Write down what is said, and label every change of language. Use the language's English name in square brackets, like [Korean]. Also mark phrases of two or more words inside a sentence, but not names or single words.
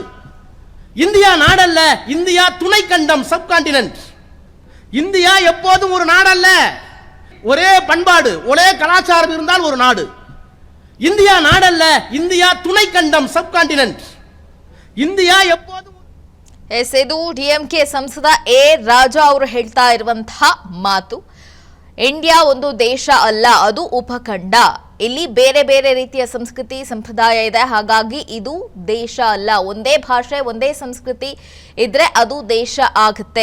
[Tamil] இந்தியா நாடல்ல, இந்தியா துணை கண்டம், சப்கான்டினென்ட். இந்தியா எப்போதும் ஒரு நாடல்ல, ஒரே பண்பாடு ஒரே கலாச்சாரம் இருந்தால் ஒரு நாடு. இந்தியா நாடல்ல, இந்தியா துணை கண்டம், சப்கான்டினென்ட். இந்தியா எப்போதும் [Kannada] ಇದು ಡಿಎಂಕೆ ಸಂಸದ ಎ ರಾಜಾ ಅವರು ಹೇಳ್ತಾ ಇರುವಂತಹ ಮಾತು. ಇಂಡಿಯಾ ಒಂದು ದೇಶ ಅಲ್ಲ, ಅದು ಉಪಖಂಡ. ಇಲ್ಲಿ ಬೇರೆ ಬೇರೆ ರೀತಿಯ ಸಂಸ್ಕೃತಿ ಸಂಪ್ರದಾಯ ಇದೆ, ಹಾಗಾಗಿ ಇದು ದೇಶ ಅಲ್ಲ. ಒಂದೇ ಭಾಷೆ ಒಂದೇ ಸಂಸ್ಕೃತಿ ಇದ್ರೆ ಅದು ದೇಶ ಆಗುತ್ತೆ.